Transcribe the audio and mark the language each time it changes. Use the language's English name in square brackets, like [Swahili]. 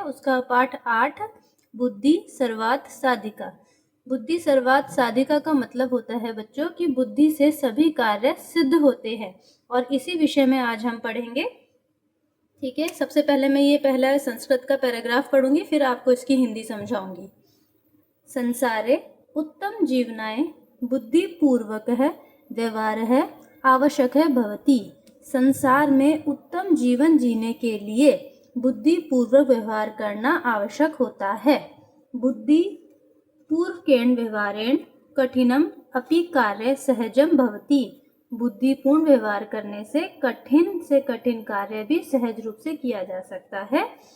[Hindi] उसका पाठ 8 बुद्धि सर्वात साधिका। बुद्धि सर्वात साधिका का मतलब होता है बच्चों कि बुद्धि से सभी कार्य सिद्ध होते हैं, और इसी विषय में आज हम पढ़ेंगे। ठीक है, सबसे पहले मैं ये पहला संस्कृत का पैराग्राफ पढ़ूंगी, फिर आपको इसकी हिंदी समझाऊंगी। [Sanskrit] संसारे उत्तम जीवनाय बुद्धिपूर्वकः व्यवहारः आवश्यकः भवति। [Hindi] संसार में उत्तम जीवन जीने के लिए बुद्धिपूर्वक व्यवहार करना आवश्यक होता है। [Sanskrit] बुद्धि पूर्वकेण व्यवहारेण कठिनम अपि कार्य सहजम भवति। [Hindi] बुद्धिपूर्ण व्यवहार करने से कठिन कार्य भी सहज रूप से किया जा सकता है।